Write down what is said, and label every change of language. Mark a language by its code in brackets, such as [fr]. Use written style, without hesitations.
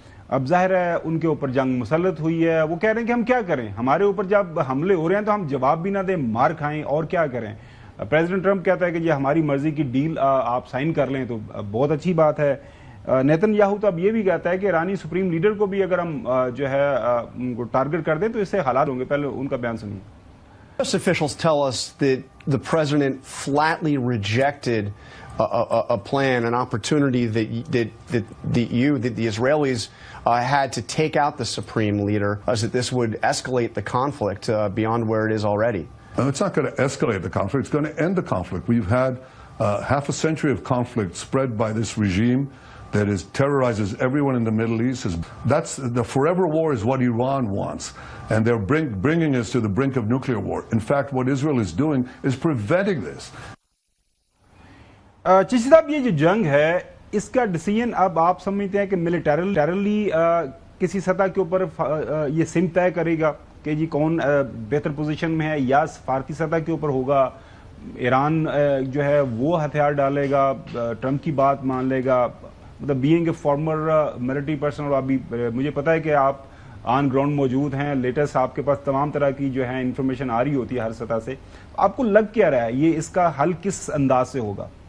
[ur] اب ظاہر ہے ان کے اوپر جنگ مسلط ہوئی ہے، وہ کہہ رہے ہیں کہ ہم کیا کریں، ہمارے اوپر جب حملے ہو رہے ہیں تو ہم جواب بھی نہ دیں، مار کھائیں، اور کیا کریں. پریزیڈنٹ ٹرمپ کہتا ہے کہ یہ ہماری مرضی کی ڈیل آپ سائن کر لیں تو بہت اچھی بات ہے. نیتن یاہو تو اب یہ بھی کہتا ہے کہ ایرانی سپریم لیڈر کو بھی اگر ہم جو ہے ان کو ٹارگٹ کر دیں تو اس سے حالات ہوں گے. پہلے ان کا بیان سنیے. [en] U.S. officials tell us that the president flatly rejected a plan, an opportunity that the Israelis had to take out the supreme leader, as that this would escalate the conflict beyond where it is already. It's not going to escalate the conflict. It's going to end the conflict. We've had half a century of conflict spread by this regime that terrorizes everyone in the Middle East. That's the forever war is what Iran wants. And they're bringing us to the brink of nuclear war. In fact, what Israel is doing is preventing this. [ur] Chishti صاحب، یہ جو جنگ ہے اس کا decision اب آپ سمجھتے ہیں کہ ملیٹریلی کسی سطح کے اوپر یہ سمت طے کرے گا کہ جی کون بہتر پوزیشن میں ہے، یا سفارتی سطح کے اوپر ہوگا، ایران جو ہے وہ ہتھیار ڈالے گا، ٹرمپ کی بات مان لے گا؟ مطلب [en] being a former military person, [ur] اور ابھی مجھے پتا ہے کہ آپ آن گراؤنڈ موجود ہیں، لیٹسٹ آپ کے پاس تمام طرح کی جو ہے انفارمیشن آ رہی ہوتی ہے ہر سطح سے، آپ کو لگ کیا رہا ہے یہ اس کا حل کس انداز سے ہوگا؟